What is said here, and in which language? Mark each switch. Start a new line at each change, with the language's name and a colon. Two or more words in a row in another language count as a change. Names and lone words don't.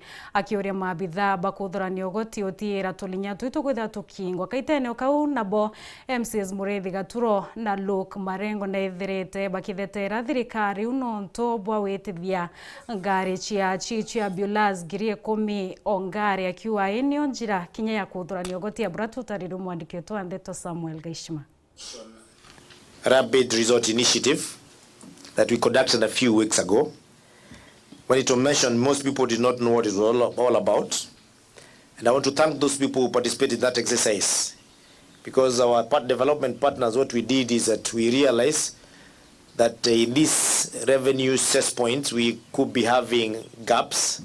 Meru: Akioria maabitha bakuthurania ugoti otiira tulinya twitu kwitha tukingwa kaitene kau nabo MCs Mureithi Gaturo na Luke Marengo na ithirite bakithetera thirikari unonto bwa wetithia ngari chia ambulance ngiri 10 o ngari akiwa eneo njira kinya ya kuthurania ugoti ya buratu tariru mwandikitwo Andeto Samuel Gaishima.
English: Rapid Resort Initiative that we conducted a few weeks ago. When it was mentioned, most people did not know what it was all about. And I want to thank those people who participated in that exercise. Because our development partners, what we did is that we realized that in these revenue set points, we could be having gaps.